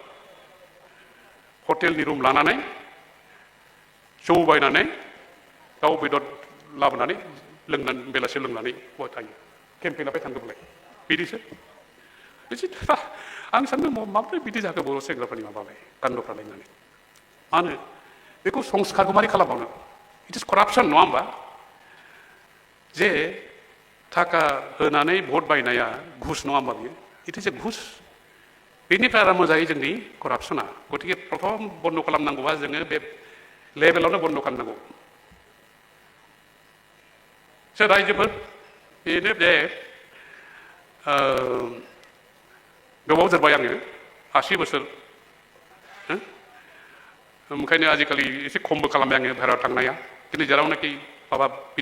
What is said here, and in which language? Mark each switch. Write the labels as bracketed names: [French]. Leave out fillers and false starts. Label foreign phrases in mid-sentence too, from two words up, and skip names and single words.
[Bodo] हटेलनि रुम लानानै जौ बायनानै दाउ बेदर लाबोनानै लोंनानै बेलासि लोंनानै बहा थायो केम्पेइनाव थांगोबलाय बिदिसो आं सानदों माब्रै बिदि जाखो बर' सेंग्राफोरनि माबालाय कान्दफ्रालाय होननानै मानो बेखौ संस्कारखौ मारै खालामबावनो [English] it is corruption [Bodo] नङा होमबा जे थाखा होनानै भट बायनाया घुस नङा होमबा बियो [English] it is a [Bodo] घुस बेनिफ्राय आराम जायो जोंनि करापसना गतिके प्रथम बन्द खालामनांगौबा जोङो बे लेभेलावनो बन्द खालामनांगौ सोर रायजोफोर बेनो जे गोबाव जोरबाय आङो 80 बोसोर ओंखायनो आजिखालि एसे खमबो खालामबाय आङो बाहेरायाव थांनाया दिनै जेरावनाखि माबा बिदि